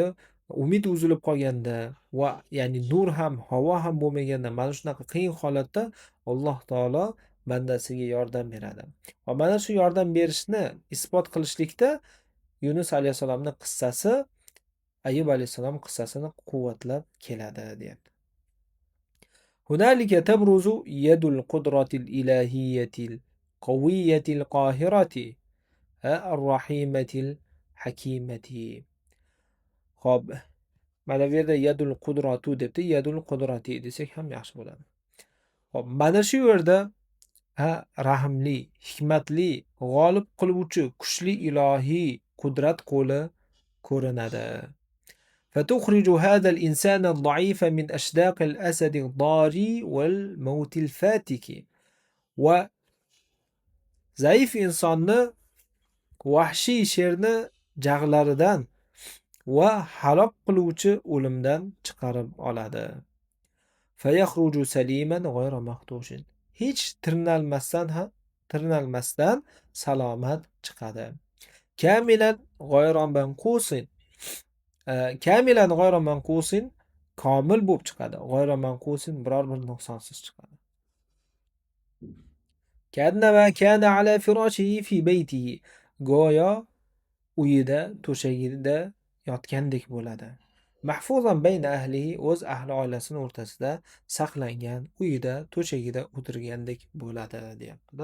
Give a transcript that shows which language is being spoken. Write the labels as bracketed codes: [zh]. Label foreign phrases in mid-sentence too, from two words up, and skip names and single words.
[uz] Umid uzilib qolganda va ya'ni nur ham, havo ham bo'lmaganda, mana shunaqa qiyin holatda Alloh taolo bandasiga yordam beradi. Va mana shu yordam berishni isbot qilishlikda Yunus alayhisalomning qissasi Ayyub alayhisalom qissasini quvvatlab keladi, deyapti. [ar] هنالك تبرز يد القدرة الإلهية القوية القاهرة الرحيمة الحكيمة. [uz] خب mana bu yerda [ar] يد القدرة [uz] debdi, [ar] يد القدرة [uz] desak ham yaxshi bo'ladi. Xo'p, mana shu yerda rahimli, hikmatli, g'olib qiluvchi kuchli ilohiy qudrat qo'li ko'rinadi. [ar] فتخرج هذا الإنسان الضعيف من أشداق الأسد الضاري والموت الفاتك. وزعيف إنسان [uz] ni vahshiy sherni jag'laridan va halok qiluvchi o'limdan chiqarib oladi. [ar] فيخرج سليما غير مخدوش. [uz] Hech tirnalmasdan salomat chiqadi. [ar] كاملا غير منقوص. كاملا غير منقوص, [uz] komil bo'lib chiqadi. [ar] غير منقوص, [uz] biror bir nuqsonsiz chiqadi. [ar] كأنما كان على فراشه في بيته. [uz] Go'yo uyida, to'shagida yotgandek bo'ladi. [ar] محفوظا بين أهله, [uz] o'z ahli oilasining o'rtasida saqlangan, uyida, to'shagida o'tirgandek bo'ladi, deyapti.